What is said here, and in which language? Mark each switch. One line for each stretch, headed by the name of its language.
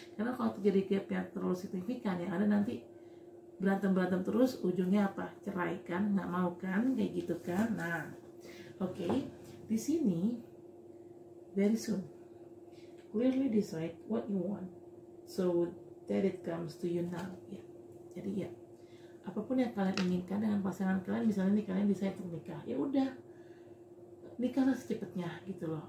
Indonesian: Karena kalau terjadi gap yang terlalu signifikan, yang ada nanti berantem terus, ujungnya apa? Cerai kan? Nggak mau kan? Kayak gitu kan? Nah, oke. Di sini
English: very soon clearly decide what you want so that it comes to you now.
Indonesian: Ya. Jadi ya, apapun yang kalian inginkan dengan pasangan kalian, misalnya nih kalian decide untuk nikah, ya udah nikahlah secepatnya gitu loh.